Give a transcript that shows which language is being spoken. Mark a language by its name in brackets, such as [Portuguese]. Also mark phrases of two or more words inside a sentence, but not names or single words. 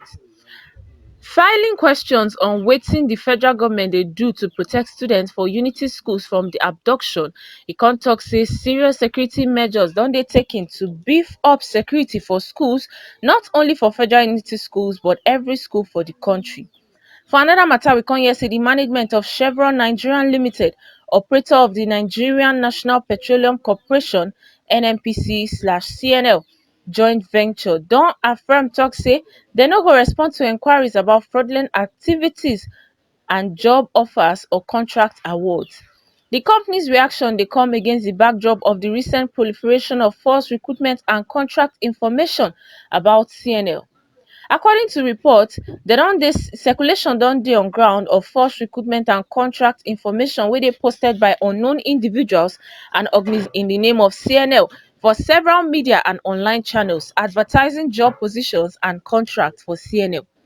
[Nigerian Pidgin] Filing questions on wetin the federal government dey do to protect students for Unity schools from the abduction, e come tok say serious security measures don dey taken to beef up security for schools, not only for Federal Unity schools but every school for the country. For another matter, we come hear say the management of Chevron Nigeria Limited, operator of the Nigerian National Petroleum Corporation (NNPC/CNL) joint venture, don affirm tok say dem no go respond to inquiries about fraudulent activities and job offers or contract awards. The company's reaction dey come against the backdrop of the recent proliferation of false recruitment and contract information about CNL. According to reports, circulation don dey on ground of false recruitment and contract information wey dey posted by unknown individuals and organizations in the name of CNL for several media and online channels advertising job positions and contracts for CNL.